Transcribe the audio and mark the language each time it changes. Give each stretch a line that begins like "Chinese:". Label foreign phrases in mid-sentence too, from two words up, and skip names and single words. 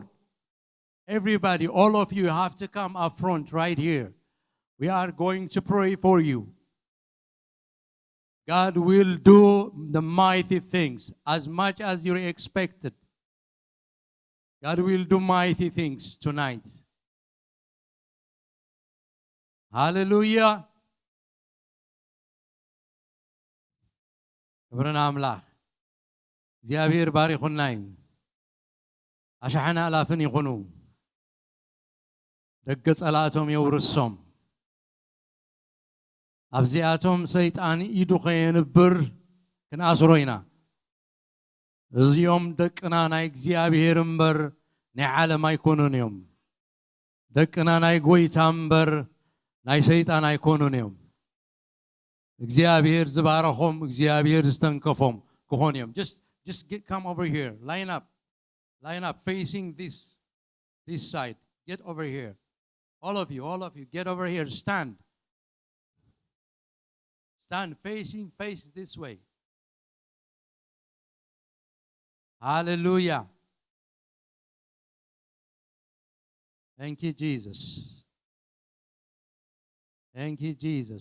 English: Everybody, all of you have to come up front right here. We are going to pray for you. God will do the mighty things as much as you expected. God will do mighty things tonight. Hallelujah.
Tigrinya: ክብርና አምላክ እግዚአብሔር ባሪኹና እዩ ኣሽሓነ ኣላፍን ይኹኑ ደገ ጸላቶም የውርሶም ኣብዚኣቶም ሰይጣን ኢዱ ኸየንብር ክንኣስሮ ኢና እዚኦም ደቅና ናይ እግዚአብሔር እምበር ናይ ዓለም ኣይኮኑን እዮም ደቅና ናይ ጎይታ እምበር ናይ ሰይጣን ኣይኮኑን እዮም እግዚአብሔር ዝባረኾም እግዚአብሔር ዝተንከፎም ክኾን እዮም
English: just come over here line up facing this side get over here all of you get over here stand face this way hallelujah thank you Jesus thank you Jesus.